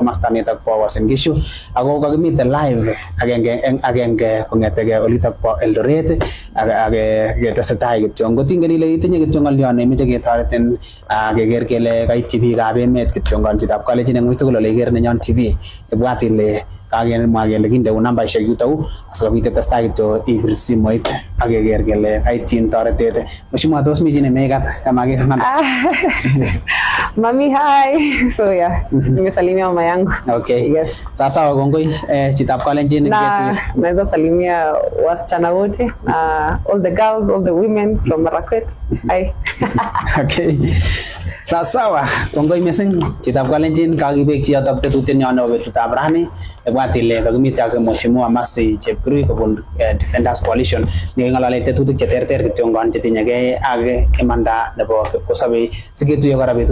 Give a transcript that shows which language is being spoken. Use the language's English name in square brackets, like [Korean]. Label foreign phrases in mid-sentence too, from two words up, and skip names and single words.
[Kalenjin] komasta nitok po Uasin Gishu ako kakimite live agenge kongetege olitok po Eldoret age ketesetai kityong kotingeni ile itinye kityong ngolyon neimoche ketoretin keker kele kaityi biikab emet kityongon chitab Kalenjin ang moito gulo igere na Nyon TV ibwat ile kagemwa kele kindeun nambaishek yutou asikobit ketestai kityo ibir simoit ak keker kele kaityin toretet. Mheshimiwa, tos mi chi nemekat kamakes namba? [English] Mami, hi. So yeah, [Swahili] nimesalimia mama yangu. [English] Okay. Yes. [Kalenjin] Sasa kongoi chitab Kalenjin [Swahili] naweza salimia wasichana wote, [English] all the girls, all the women from Marakwet. Hi. Okay. [Kalenjin] Sawa, kongoi missing chitab Kalenjin kakibek chi yotok tetutiet nyo nebo betutab rani ibwat ile kakimite ak Mheshimiwa Masi Chepkurui kobun Defenders Coalition neking'olole tetutik cheterter kityongon chetinyegei ak imanda nebo kipkosobei siketuiye kora betut